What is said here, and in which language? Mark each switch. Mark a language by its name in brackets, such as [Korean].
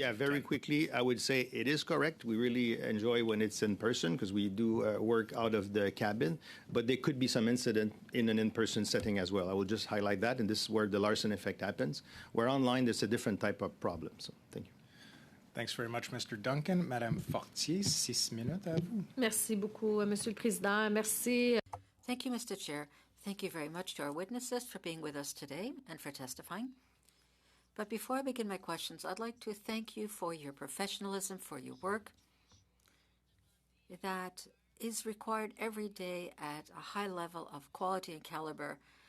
[English] Yeah, very quickly, I would say it is correct. We really enjoy when it's in person because we do work out of the cabin, but there could be some incident in an in-person setting as well. I will just highlight that, and this is where the Larsen effect happens. Where online, there's a different type of problem. So thank you. Thanks very much, Mr. Duncan. [French] Madame Fortier, 6 minutes à vous. Merci beaucoup, Monsieur le Président. Merci. [English] Thank you, Mr. Chair. Thank you very much to our witnesses for being with us today and for testifying. But before I begin my questions, I'd like to thank you for your professionalism, for your work that is required every day at a high level of quality and caliber.